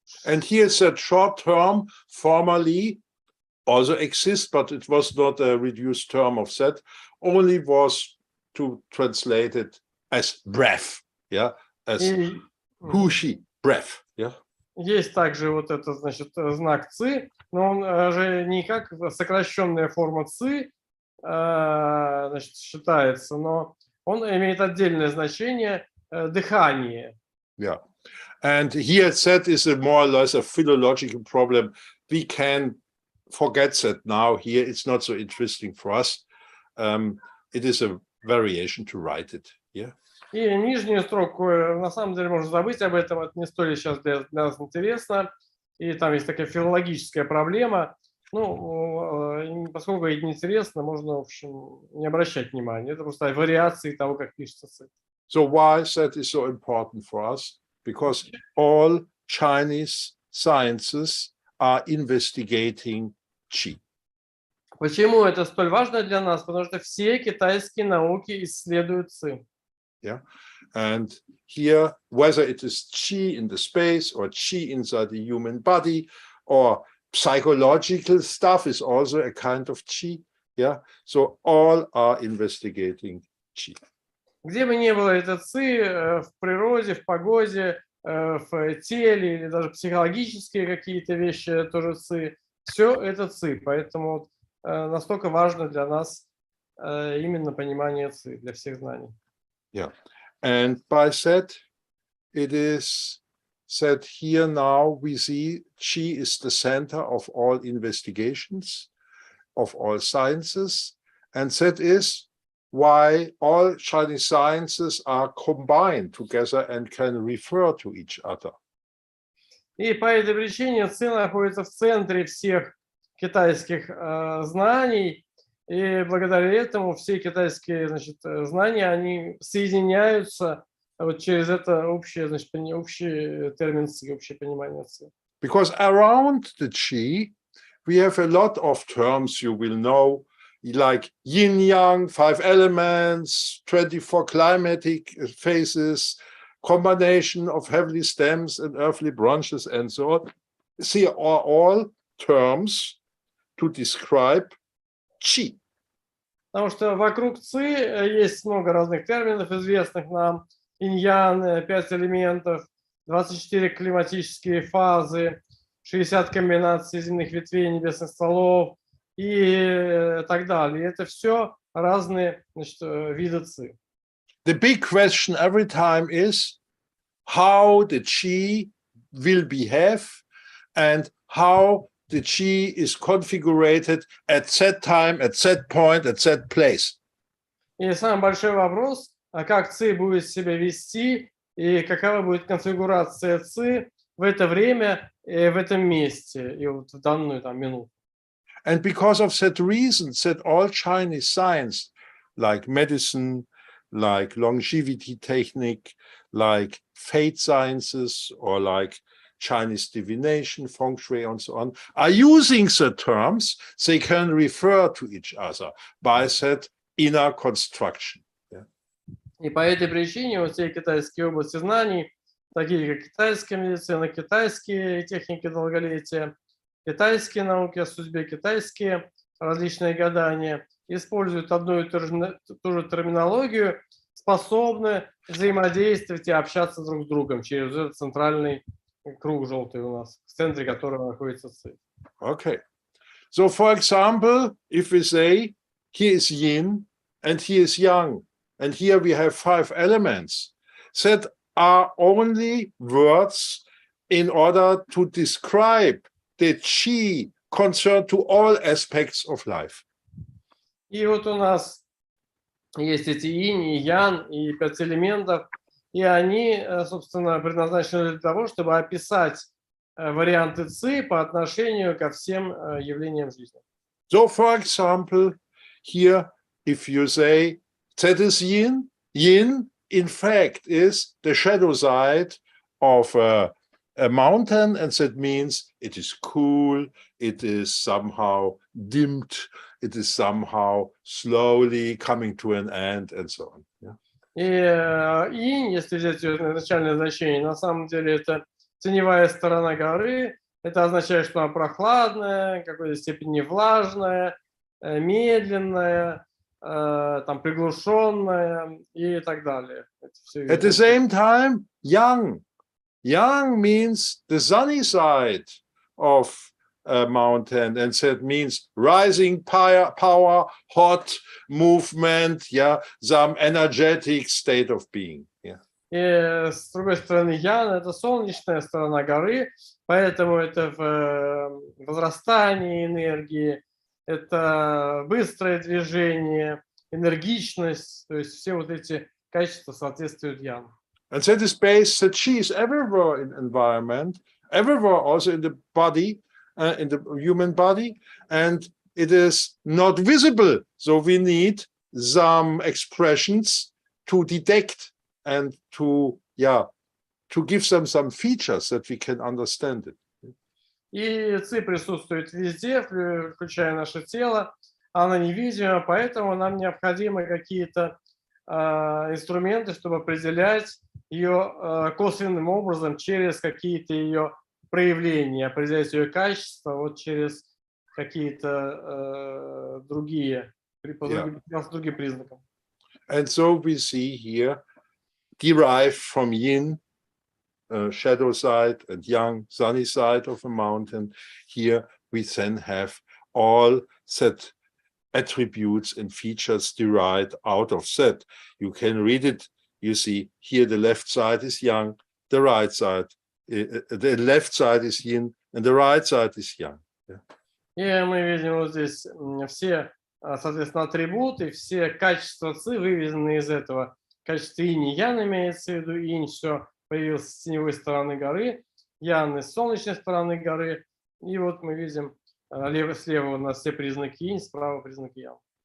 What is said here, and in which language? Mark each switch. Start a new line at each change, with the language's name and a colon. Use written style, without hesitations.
English: And here that short term formerly also exists, but it was not a reduced term of that, only was to translate it as breath, yeah, as hushi, breath, yeah.
Russian: Есть также вот этот, значит, знак ци, но он же не как сокращенная форма ци, значит, считается, но он имеет отдельное значение дыхание.
English: Yeah. And here that is a more or less a philological problem. We can forget that now. Here it's not so interesting for us. It is a variation to write it. Yeah.
Russian: И нижнюю строку, на самом деле, можно забыть об этом, это не столь сейчас для нас интересно. И там есть такая филологическая проблема. Ну, поскольку это неинтересно, можно, в общем, не обращать внимания. Это просто вариации того, как пишется ци.
English: So why that is so important for us? Because all Chinese sciences are investigating Qi.
Russian: Почему это столь важно для нас? Потому что все китайские науки исследуют ци.
English: Yeah, and here, whether it is Qi in the space or Qi inside the human body or psychological stuff is also a kind of Qi. Yeah, so all are investigating Qi.
Russian: Где бы ни было это ци, в природе, в погоде, в теле или даже психологические какие-то вещи тоже ци, все это ци. Поэтому настолько важно для нас именно понимание ци, для всех знаний.
English: Yeah, and by that, it is said here now we see Qi is the center of all investigations, of all sciences, and that is why all Chinese sciences are combined together and can refer to each other.
Russian: И по этой причине ци находится в центре всех китайских знаний, и благодаря этому все китайские, значит, знания, они соединяются вот через это общее, значит, общий термин ци, общее понимание ци.
English: Because around the Qi, we have a lot of terms you will know, like yin-yang, 5 elements, 24 climatic phases, combination of heavenly stems and earthly branches, and so on. These are all terms to describe Qi.
Russian: Потому что вокруг ци есть много разных терминов, известных нам. Инь-ян, 5 элементов, 24 климатические фазы, 60 комбинаций земных ветвей, небесных стволов и так далее. И это все разные, значит, виды ци.
English: The big question every time is how the Qi will behave and how the Qi is configured at that time, at that point, at that place.
Russian: И самый большой вопрос, как ци будет себя вести и какова будет конфигурация ци в это время, в этом месте, и вот в данную там минуту.
English: And because of that reason, that all Chinese science, like medicine, like longevity technique, like fate sciences, or like Chinese divination, Feng-shui, and so on, are using the terms, they can refer to each other by that inner construction.
Russian: И по этой причине вот все китайские области знаний, такие как китайская медицина, китайские техники долголетия, китайские науки о судьбе, китайские различные гадания, используют одну и ту же терминологию, способны взаимодействовать и общаться друг с другом через этот центральный круг желтый у нас, в центре которого находится Ци.
English: Okay. So, for example, if we say, here is yin and here is yang, and here we have 5 elements that are only words in order to describe the qi concerned to all aspects of life.
Russian: И вот у нас есть эти инь и ян, и 5 элементов, и они, собственно, предназначены для того, чтобы описать варианты ци по отношению ко всем явлениям жизни.
English: So, for example, here, if you say that is yin, yin, in fact, is the shadow side of a mountain, and that means it is cool, it is somehow dimmed, it is somehow slowly coming to an end, and so on. Yeah.
Russian: И инь, если взять начальное значение, на самом деле это теневая сторона горы. Это означает, что она прохладная, в какой-то степени влажная, медленная, там, приглушенная и так далее.
English: At the same time, yang. Yang means the sunny side of a mountain, and that means rising power, hot movement, yeah, some energetic state of being. Yeah.
Russian: И с другой стороны, ян – это солнечная сторона горы, поэтому это в возрастании энергии, это быстрое движение, энергичность, то есть все вот эти качества соответствуют яну.
English: And that is based, the qi is everywhere in environment, everywhere also in the body, in the human body, and it is not visible. So we need some expressions to detect and to give them some features that we can understand it.
Russian: И ци присутствует везде, включая наше тело, она невидима, поэтому нам необходимы какие-то инструменты, чтобы определять ее косвенным образом через какие-то ее проявления, определять ее качество вот через какие-то другие признаки.
English: And so we see here, derived from yin, shadow side, and yang, sunny side of a mountain, here we then have all set attributes and features derived out of that. You can read it. You see here the left side is yang, the right side, the left side is yin, and the right side is yang. Yeah.
Russian: И мы видим вот здесь все, соответственно, атрибуты, все качества ци выведены из этого. Качество инь и ян имеется в виду, инь все появилось с теневой стороны горы, ян с солнечной стороны горы. И вот мы видим слева у нас все признаки инь, справа признаки ян.